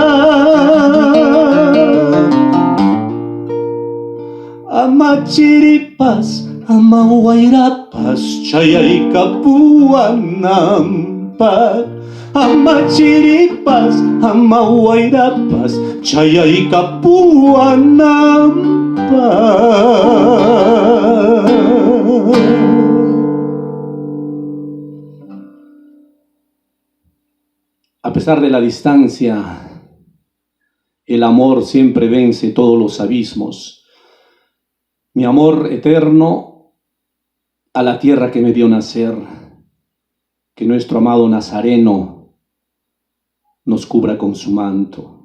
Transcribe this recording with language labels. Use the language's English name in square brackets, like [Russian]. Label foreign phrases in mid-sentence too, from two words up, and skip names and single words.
[Quechua] Ama chiripas, ama huayrapas, chayaykapuanampak. Ama chiripas, ama huayrapas, chayaykapuanampak. [Spanish] A pesar de la distancia, el amor siempre vence todos los abismos. Mi amor eterno a la tierra que me dio nacer, que nuestro amado Nazareno nos cubra con su manto.